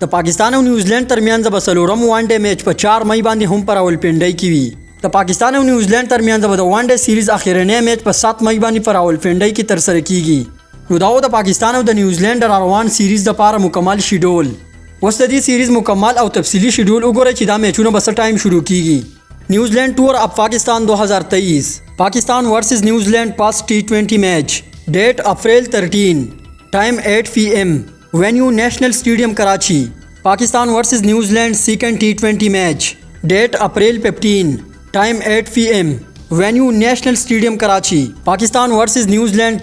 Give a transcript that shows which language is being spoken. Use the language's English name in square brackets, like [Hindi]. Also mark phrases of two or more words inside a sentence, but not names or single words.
[Pashto] د پاکستان او نیوزیلند ترمنځ د څلورم وان ډے میچ په 4 مئی باندې هم په راولپنډۍ کې وي. د پاکستان او نیوزیلند ترمنځ د وان ډے سیریز اخیرنی میچ په 7 مئی باندې په راولپنډۍ کې تر سره کیږي. نو دا د پاکستان او د نیوزیلند روان سیریز لپاره مکمل شیډول. اوس د دې سیریز مکمل او تفصیلی شیډول وګورئ چې دا میچونه به څه ټایم شروع کیږي. [English] New Zealand tour of Pakistan 2023 Pakistan versus New Zealand pass T20 match date April 13 time 8 PM venue National Stadium Karachi Pakistan versus New Zealand second T20 match date April 15 time 8 PM venue National Stadium Karachi Pakistan versus New Zealand